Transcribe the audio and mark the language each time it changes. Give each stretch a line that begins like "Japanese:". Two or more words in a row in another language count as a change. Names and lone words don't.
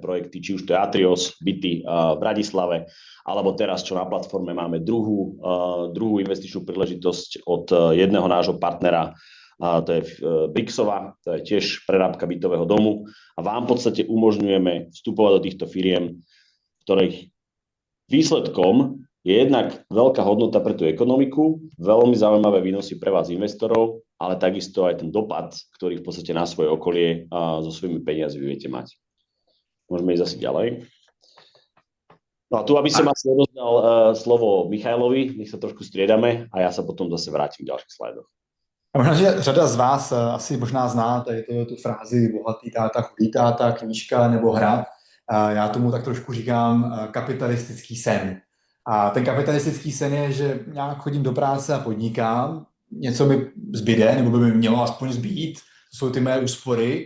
Slovak: projekty, či už to je Atrios, byty v Bratislave, alebo teraz, čo na platforme máme druhú investičnú príležitosť od jedného nášho partnera, to je Brixova, to je tiež prerábka bytového domu a vám v podstate umožňujeme vstupovať do týchto firiem, ktorých výsledkom je jednak veľká hodnota pre tú ekonomiku, veľmi zaujímavé výnosy pre vás investorov, ale takisto aj ten dopad, ktorý v podstate na svoje okolie so svojimi peniazmi viete mať. Môžeme ísť asi ďalej. No a tu, aby som asi odozdal slovo Michailovi, nech sa trošku striedame a ja sa potom zase vrátim k ďalších slajdoch.
Czech: A možná, že řada z vás asi možná zná tu frázi bohatý táta, chudý táta, knížka nebo hra. Já tomu tak trošku říkám kapitalistický sen. A ten kapitalistický sen je, že nějak chodím do práce a podnikám, něco mi zbyde, nebo by mi mělo aspoň zbýt, to jsou ty mé úspory.